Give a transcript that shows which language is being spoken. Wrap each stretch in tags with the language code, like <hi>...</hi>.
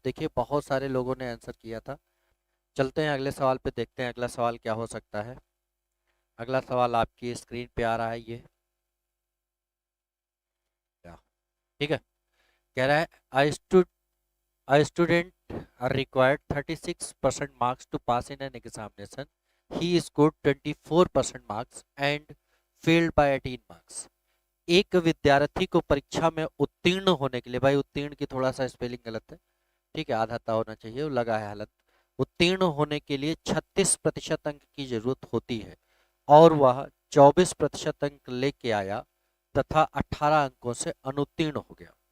<hi>देखिए बहुत सारे लोगों ने आंसर किया था। चलते हैं अगले सवाल पे, देखते हैं अगला सवाल क्या हो सकता है। अगला सवाल आपकी स्क्रीन पे आ रहा है ये, क्या, ठीक है, कह रहा है</hi> <en>a student are required 36% marks to pass in an examination. He scored 24% marks and failed by 18 marks.</en> <hi>एक विद्यार्थी को परीक्षा में उत्तीर्ण होने के लिए, भाई उत्तीर्ण की थोड़ा सा स्पेलिंग गलत है, ठीक है, आधा ता होना चाहिए, वो लगा है हालत, उत्तीर्ण होने के लिए 36% अंक की जरूरत होती है और वह 24% अंक लेके आया तथा 18 अंकों से अनुत्तीर्ण हो गया।</hi>